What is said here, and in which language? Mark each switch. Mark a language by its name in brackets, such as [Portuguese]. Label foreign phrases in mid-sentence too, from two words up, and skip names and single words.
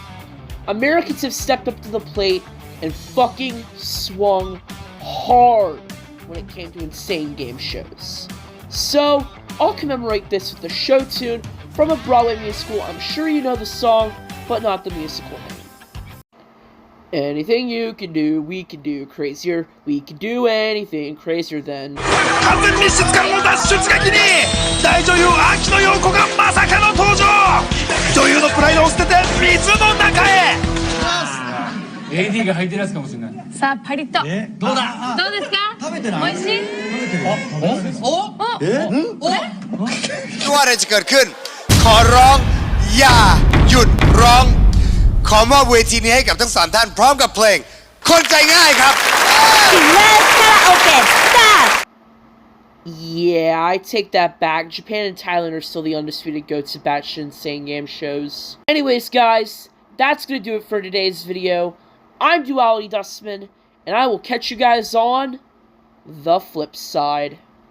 [English] Americans have stepped up to the plate and fucking swung hard when it came to insane game shows. So, I'll commemorate this with the show tune from a Broadway musical. I'm sure you know the song, but not the musical name. Anything you can do, we can do crazier. We can do anything crazier than. [Japanese] 完全密室からの脱出劇に大女優秋野陽子がまさかの登場。女優のプライドを捨てて水の中へ。 AD が履いてるやつかもしれない。さあパリッと。どうだ。どうですか。食べてない。美味しい。 [Thai] ไม่ว่าอะไรจะเกิดขึ้นขอร้องอย่าหยุดร้องขอมอบเวทีนี้ให้กับทั้ง3ท่านพร้อมกับเพลงคนใจง่ายครับ [English] Karaoke start. Yeah, I take that back. Japan and Thailand are still the undisputed goats of batshit insane game shows. Anyways, guys, that's gonna do it for today's video. I'm Duality Dustman, and I will catch you guys on the flip side.